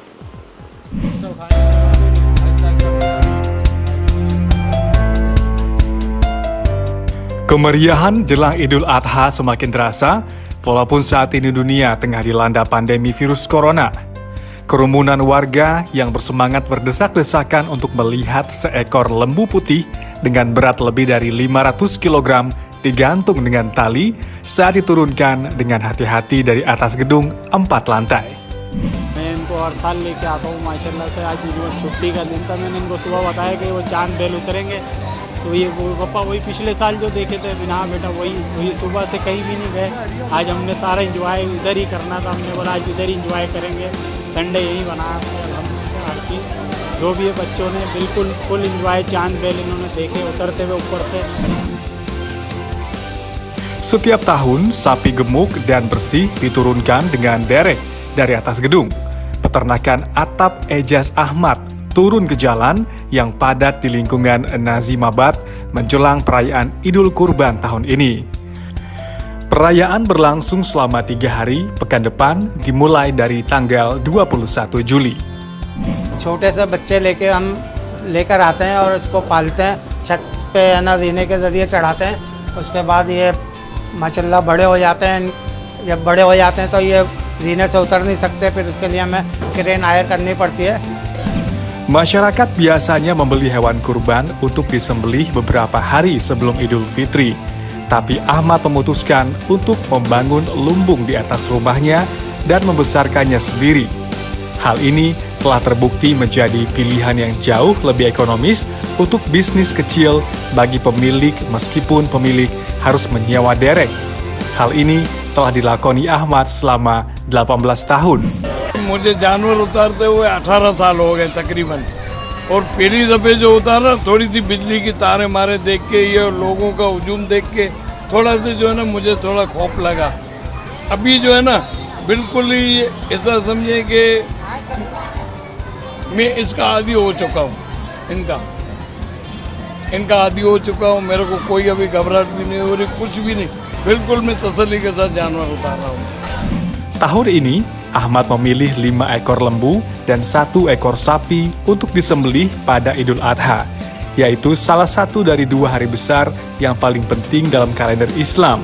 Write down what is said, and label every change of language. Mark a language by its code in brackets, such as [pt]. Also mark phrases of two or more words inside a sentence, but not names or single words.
[id] Kemeriahan jelang Idul Adha semakin terasa, walaupun saat ini dunia tengah dilanda pandemi virus corona. Kerumunan warga yang bersemangat berdesak-desakan untuk melihat seekor lembu putih dengan berat lebih dari 500 kg digantung dengan tali saat diturunkan dengan hati-hati dari atas gedung 4 lantai. [ur] میں انکو ہر سال لیکے آتا ہوں ماشاءاللہ سے۔ آج چھٹی کا دن تھا، میں نے انکو صبح بتایا کہ وہ چاند بیل اتریں گے، تو یہ پاپا وہی پچھلے سال جو دیکھے تھے بنا بیٹا وہی صبح سے کہیں بھی نہیں گئے. آج ہم نے سارا انجوائے ادھر ہی کرنا تھا، ہم نے بولا آج ادھر ہی انجوائے کریں گے. سنڈے یہی بنایا الحمدللہ، ہر چیز جو بھی ہے بچوں نے بالکل [en] full enjoy, [ur] ، چاند بیل انہوں نے دیکھے اترتے ہوئے اوپر سے. [id] Setiap tahun, sapi gemuk dan bersih diturunkan dengan derek dari atas gedung. Peternakan Atap Ejaz Ahmad turun ke jalan yang padat di lingkungan Nazimabad menjelang perayaan Idul Kurban tahun ini. Perayaan berlangsung selama 3 hari, pekan depan dimulai dari tanggal 21 Juli. [ur] چھوٹے سے بچے ہم لے کر آتے ہیں اور اسکو پالتے ہیں، چھت پہ زینے کے ذریعے چڑھاتے ہیں. اسکے بعد یہ ماشاءاللہ بڑے ہو جاتے ہیں. جب بڑے ہو جاتے ہیں تو یہ زینے سے اتر نہیں سکتے، پھر اسکے لیے ہمیں [en] crane hire [ur] کرنی پڑتی ہے. [id] Masyarakat biasanya membeli hewan kurban untuk disembelih beberapa hari sebelum Idul Fitri. Tapi Ahmad memutuskan untuk membangun lumbung di atas rumahnya dan membesarkannya sendiri. Hal ini telah terbukti menjadi pilihan yang jauh lebih ekonomis untuk bisnis kecil bagi pemilik meskipun pemilik harus menyewa derek. Hal ini telah dilakoni Ahmad selama 18 tahun. [ur] مجھے جانور اتارتے ہوئے 18 سال ہو گئے تقریباً، اور پہلی دفعہ جو اتارا تھوڑی سی بجلی کی تارے مارے دیکھ کے، یہ لوگوں کا ہجوم دیکھ کے تھوڑا سا جو ہے نا مجھے تھوڑا خوف لگا. ابھی جو ہے نا بالکل ہی ایسا سمجھے کہ میں اسکا عادی ہو چکا ہوں، انکا عادی ہو چکا ہوں. میرے کو کوئی ابھی گھبراہٹ بھی نہیں ہو رہی، کچھ بھی نہیں. بالکل میں تسلی کے ساتھ جانور اتار رہا ہوں. [id] Tahun ini, Ahmad memilih 5 ekor lembu dan 1 ekor sapi untuk disembelih pada Idul Adha, yaitu salah satu dari 2 hari besar yang paling penting dalam kalender Islam.